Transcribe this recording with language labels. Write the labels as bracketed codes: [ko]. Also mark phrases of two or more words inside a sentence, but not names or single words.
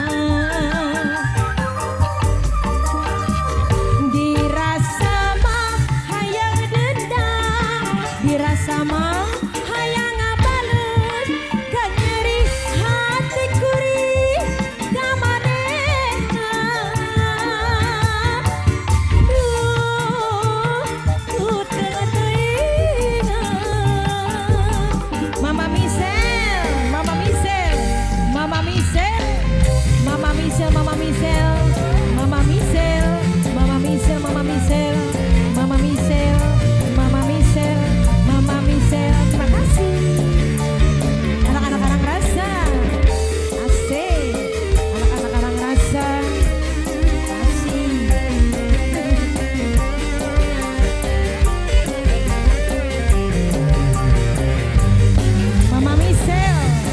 [su] dirasa mah hayang dendam dirasa mah hayang ngabales ka nyeri hati kuring ka manehna duh Mama Michelle, Mama Michelle, Mama Michelle, Mama Michelle, Mama Michelle, Mama Michelle, Mama Michelle, Mama Michelle, Mama Michelle, Mama Michelle, Mama Michelle. [id] Terima kasih anak-anak Karang Rasa. Asik, anak-anak Karang Rasa. Kasih. Mama Michelle